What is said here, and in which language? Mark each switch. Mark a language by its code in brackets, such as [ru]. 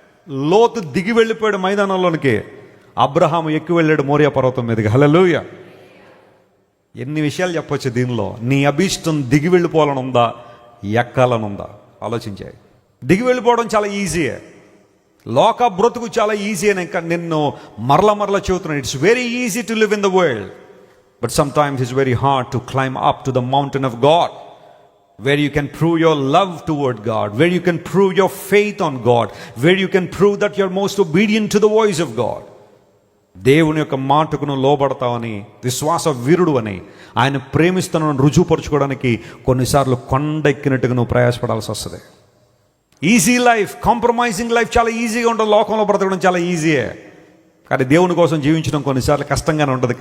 [te] లోతు దిగి వెళ్ళిపోయాడు మైదానంలోనికి, అబ్రహాం ఎక్కి వెళ్ళాడు మోరియా పర్వతం మీదకి. హల్లెలూయా. ఎన్ని విషయాలు చెప్పొచ్చు దీనిలో. నీ అభిష్టం దిగి వెళ్ళిపోవాలని ఉందా, ఎక్కాలని ఉందా? ఆలోచించాయి. దిగి వెళ్ళిపోవడం చాలా ఈజీయే, లోక బ్రతుకు చాలా ఈజీ అని నిన్ను మరల చెబుతున్నాను. [en] It's very easy to live in the world, but sometimes it's very hard to climb up to the mountain of God, where you can prove your love toward God, where you can prove your faith on God, where you can prove that you're most obedient to the voice of God. [te] దేవుని యొక్క మాటకు నువ్వు లోబడతావని, విశ్వాస వీరుడు అని, ఆయన ప్రేమిస్తున్నాను రుజువుపరచుకోవడానికి కొన్నిసార్లు కొండ ఎక్కినట్టుగా నువ్వు ప్రయాసపడాల్సి వస్తుంది. [en] easy life, compromising life [te] చాలా ఈజీగా ఉంటుంది. లోకంలో బ్రతకడం చాలా ఈజీయే, కానీ దేవుని కోసం జీవించడం కొన్నిసార్లు కష్టంగానే ఉంటుంది.